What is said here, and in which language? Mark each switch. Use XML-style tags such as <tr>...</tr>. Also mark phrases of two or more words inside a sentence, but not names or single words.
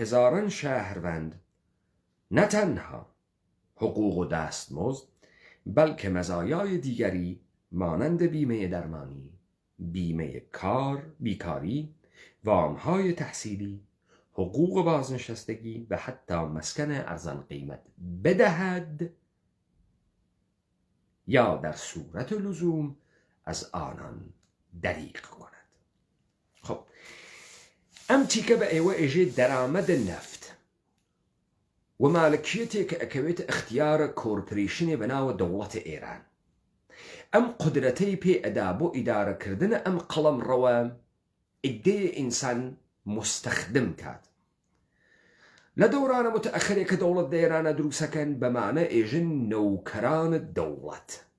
<fa>هزاران شهروند نه تنها حقوق و دستمزد بلکه مزایای دیگری مانند بیمه درمانی، بیمه بیکاری، وامهای تحصیلی، حقوق بازنشستگی و حتی مسکن ارزان قیمت بدهد یا در صورت لزوم از آنان دریغ کند.</fa> <ckb>خب ئەم تیکە بە ئێوە ئێژێ دەرامەدە نەفت و مالکیەتێک کە ئەکەوێتە اختیارە کۆرپۆریشنێ بەناوە دەوڵەتە ئێران ئەم قودرەتەی پێ ئەدا بۆ ئیدارەکردنە ئەم قەڵەمڕەوە ئیدەیە ئینسان مستەخدم کات لە دەورانە متەئەخرێک کە دەوڵەت لە ئێرانە دروستەکەن بەمانە ئێژن نەوکەرانە دەوڵەت</ckb>